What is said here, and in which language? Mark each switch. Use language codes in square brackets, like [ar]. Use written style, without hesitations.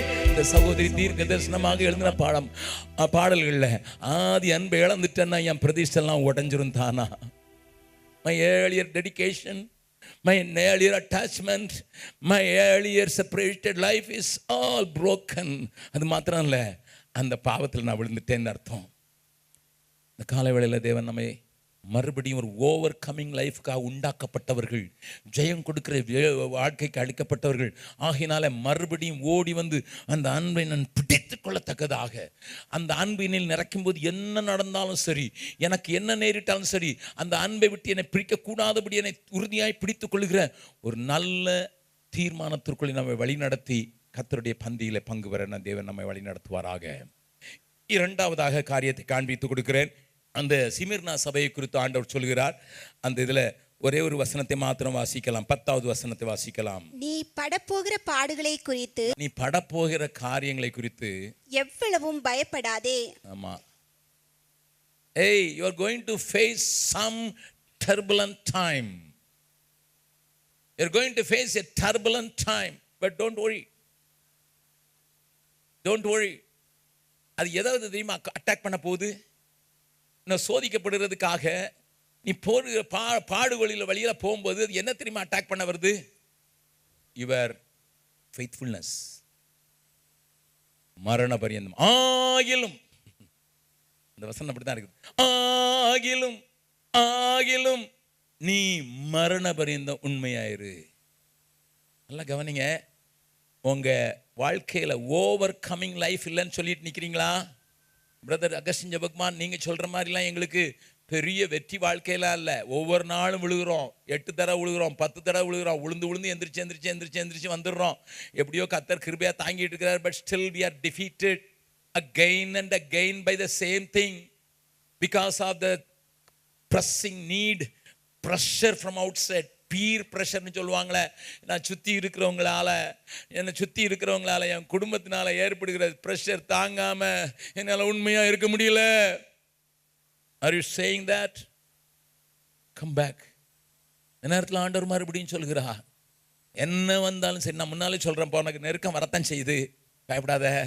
[ta] இந்த சகோதரி தீர்க்க தரிசனமாக எழுதின பாடல்களில் ஆதி அன்பை இழந்துட்டேன்னா என் பிரதிஷ்டெல்லாம் உடஞ்சிரும் தானா. [en] My earlier dedication, my earlier attachment, my earlier separated life is all broken. [ta] அது மாத்திரம் இல்லை, அந்த பாவத்தில் நான் விழுந்துட்டேன்னு அர்த்தம். இந்த காலை வேளையில் தேவன் நம்மை மறுபடியும் ஒரு ஓவர் கமிங் லைஃப்காக உண்டாக்கப்பட்டவர்கள், ஜெயம் கொடுக்கிற வாழ்க்கைக்கு அளிக்கப்பட்டவர்கள் ஆகினால மறுபடியும் ஓடி வந்து அந்த அன்பை நான் பிடித்து கொள்ளத்தக்கதாக, அந்த அன்பினில் நிறைக்கும் போது என்ன நடந்தாலும் சரி, எனக்கு என்ன நேரிட்டாலும் சரி, அந்த அன்பை விட்டு என்னை பிரிக்கக்கூடாதபடி என்னை உறுதியாய் பிடித்து கொள்கிற ஒரு நல்ல தீர்மானத்திற்குள்ளே நம்மை வழிநடத்தி கர்த்தருடைய பந்தியில பங்கு பெற தேவன் நம்மை வழி நடத்துவாராக. இரண்டாவதாக காரியத்தை காண்பித்து கொடுக்கிறேன். அந்த சிமிர்னா சபையை குறித்து ஆண்டவர் சொல்கிறார். அந்த இதுல ஒரே ஒரு வசனத்தை மாத்திரம் வாசிக்கலாம். 10வது வசனத்தை வாசிக்கலாம். நீ படப்போகிற பாடுகளை குறித்து, நீ படப்போகிற காரியங்களை குறித்து எவ்வளவும் பயப்படாதே. [en] ஆமா, hey, you are going to face some turbulent time. You are going to face a turbulent time, but don't worry. Don't worry. [ta] அது எதாவது தெரியுமா அட்டாக் பண்ண போகுது? நான் சோதிக்கப்படுறதுக்காக நீ போகிற பாடுகளில் வழியில போகும்போது அது என்ன தெரியுமா அட்டாக் பண்ண வருது? [en] Your faithfulness. [ta] மரண பரியந்தம் ஆகிலும், அந்த வசனம் அப்படித்தான் இருக்குது, ஆகிலும் ஆகிலும் நீ மரண பரியந்தம் உண்மையாயிரு. நல்லா கவனிங்க. உங்க வாழ்க்கையில ஓவர் கமிங் லைஃப் இல்லைன்னு சொல்லிட்டு நிக்கிறீங்களா? பிரதர் அகஸ்டின் ஜெபக்குமார், நீங்க சொல்ற மாதிரிலாம் எங்களுக்கு பெரிய வெற்றி வாழ்க்கையெல்லாம் இல்லை. ஒவ்வொரு நாளும் விழுகிறோம், 8 தடவை விழுகிறோம், 10 தடவை விழுகிறோம், விழுந்து எந்திரிச்சு வந்துடுறோம். எப்படியோ கர்த்தர் கிருபையா தாங்கிட்டு இருக்கிறார். [en] But still we are defeated again and again by the same thing because of the pressing need, pressure from outside. [ta] Beer ப்ரெஷர்னு சொல்லுவாங்களே, நான் சுற்றி இருக்கிறவங்களால, என்னை சுற்றி இருக்கிறவங்களால, என் குடும்பத்தினால ஏற்படுகிற ப்ரெஷர் தாங்காம என்னால் உண்மையாக இருக்க முடியல. [en] Are you saying that? Come back. [ta] இந்த நேரத்தில் ஆண்டவர் மறுபடியும் சொல்கிறா, என்ன வந்தாலும் சரி, நான் முன்னாலே சொல்கிறேன்ப்பா, உனக்கு நெருக்கம் வரத்தான் செய்யுது, பயப்படாத.